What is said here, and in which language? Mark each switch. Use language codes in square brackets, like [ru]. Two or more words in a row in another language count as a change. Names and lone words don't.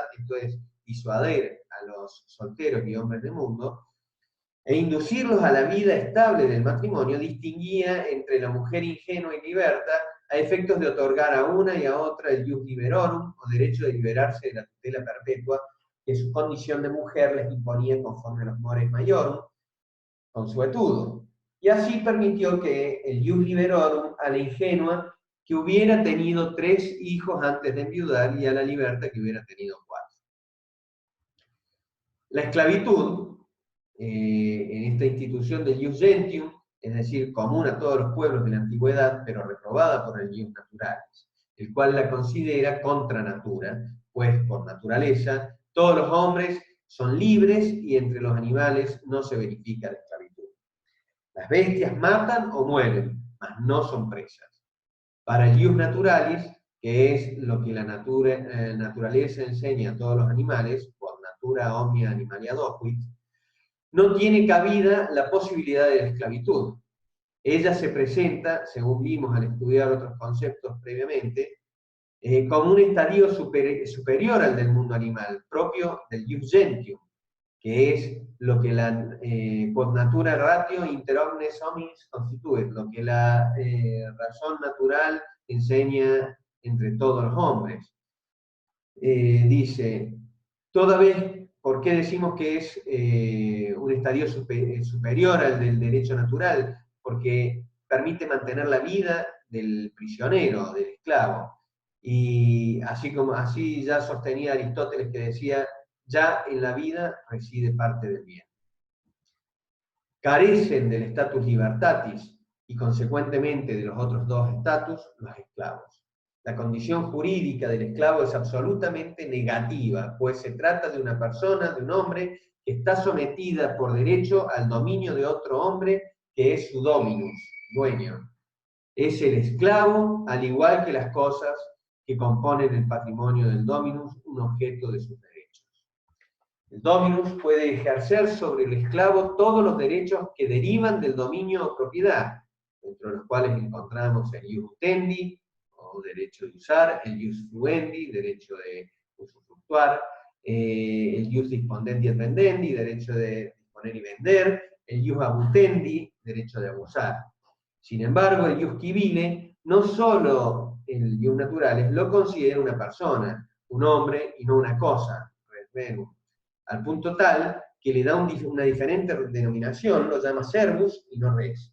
[es] esto es, disuadir a los solteros y hombres del mundo, e inducirlos a la vida estable del matrimonio, distinguía entre la mujer ingenua y liberta a efectos de otorgar a una y a otra el [la] ius liberorum, [es] o derecho de liberarse de la tutela perpetua, que su condición de mujer les imponía conforme a los [la] mores maiorum, [es] consuetudo. Y así permitió que el [la] ius liberorum [es] a la ingenua que hubiera tenido 3 hijos antes de enviudar y a la liberta que hubiera tenido 4. La esclavitud, en esta institución del [la] ius gentium, [es] es decir, común a todos los pueblos de la antigüedad, pero reprobada por el [la] ius naturalis, [es] el cual la considera contra natura, pues por naturaleza todos los hombres son libres y entre los animales no se verifica la esclavitud. Las bestias matan o mueren, mas no son presas. Para el [la] ius naturalis, [es] que es lo que la naturaleza enseña a todos los animales, por [la] natura omnia animalia docuit, [es] no tiene cabida la posibilidad de la esclavitud. Ella se presenta, según vimos al estudiar otros conceptos previamente, como un estadio superior al del mundo animal, propio del [la] ius gentium, [es] que es lo que la [la] quod natura ratio inter omnes hominis [es] constituye, lo que la razón natural enseña entre todos los hombres. Dice, toda vez, ¿por qué decimos que es un estadio superior al del derecho natural? Porque permite mantener la vida del prisionero, del esclavo. Y así ya sostenía Aristóteles, que decía, ya en la vida reside parte del bien. Carecen del [la] status libertatis [es] y consecuentemente de los otros 2 estatus, los esclavos. La condición jurídica del esclavo es absolutamente negativa, pues se trata de una persona, de un hombre, que está sometida por derecho al dominio de otro hombre que es su dominus, dueño. Es el esclavo, al igual que las cosas que componen el patrimonio del dominus, un objeto de sus derechos. El dominus puede ejercer sobre el esclavo todos los derechos que derivan del dominio o propiedad, entre los cuales encontramos el [la] ius utendi, [es] o derecho de usar, el [la] ius fruendi, [es] derecho de usufructuar, el [la] ius dispondendi et vendendi, [es] derecho de disponer y vender, el [la] ius abutendi, [es] derecho de abusar. Sin embargo, el [la] ius civile, [es] no solo el [la] ius naturalis, [es] lo considera una persona, un hombre y no una cosa, [la] res venum, [es] al punto tal que le da una diferente denominación, lo llama servus y no res.